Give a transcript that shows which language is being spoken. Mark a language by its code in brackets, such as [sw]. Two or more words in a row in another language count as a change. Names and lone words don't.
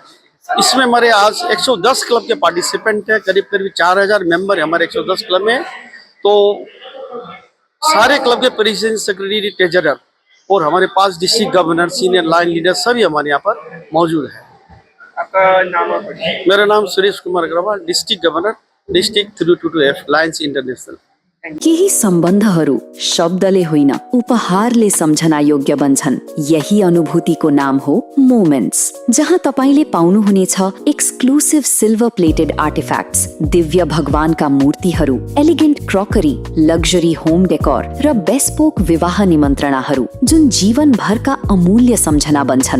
[hi] इसमें हमारे आज 110 क्लब के पार्टिसिपेंट हैं, करीब करीब 4000 मेंबर है हमारे 110 क्लब में। तो सारे क्लब के प्रेसिडेंट, सेक्रेटरी, ट्रेजरर और हमारे पास [en] district governor, senior line leader [hi] सभी हमारे यहाँ पर मौजूद है। आपका नाम और परिचय? मेरा नाम सुरेश कुमार अग्रवाल, [en] district governor, [hi] डिस्ट्रिक्ट 322F लायन्स इन्टरनेशनल। [ne] केही सम्बन्धहरू शब्दले होइन उपहारले सम्झना योग्य बन्छन्। यही अनुभूतिको नाम हो मोमेन्ट्स, जहाँ तपाईले पाउनुहुनेछ [en] exclusive silver plated artifacts, [ne] दिव्य भगवानका मूर्तिहरू, [en] elegant crockery, luxury home decor [ne] र बेस्पोक विवाह निमन्त्रणाहरू जुन जीवनभरका अमूल्य सम्झना बन्छन्।